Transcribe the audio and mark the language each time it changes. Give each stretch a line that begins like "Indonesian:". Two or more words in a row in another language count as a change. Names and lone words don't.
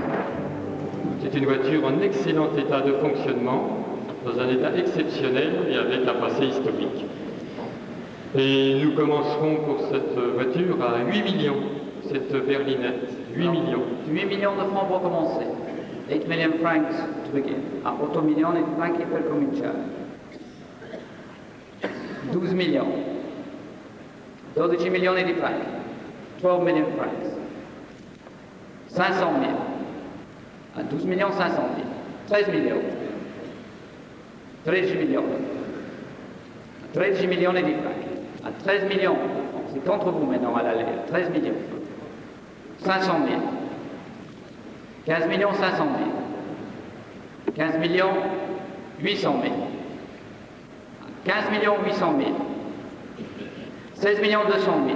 French: C'est une voiture en excellent état de fonctionnement, dans un état exceptionnel et avec un passé historique. Et nous commencerons pour cette voiture à 8 millions, cette berlinette, 8 millions. 8 millions de francs pour commencer.
English: 8 million francs to begin.
Italian: A 8 milioni di franchi per cominciare. 12 millions. 12 milioni di franchi.
English: 12 million francs. 500 000.
French: À 12 millions 500 000. 13 millions.
Italian: 13 millions. 13 milioni di franchi.
French: À 13 millions, c'est entre vous maintenant à l'aller, 13 millions. 500 000. 15 millions 500 000. 15 millions 800 000. 15 millions 800 000. 16 millions 200 000.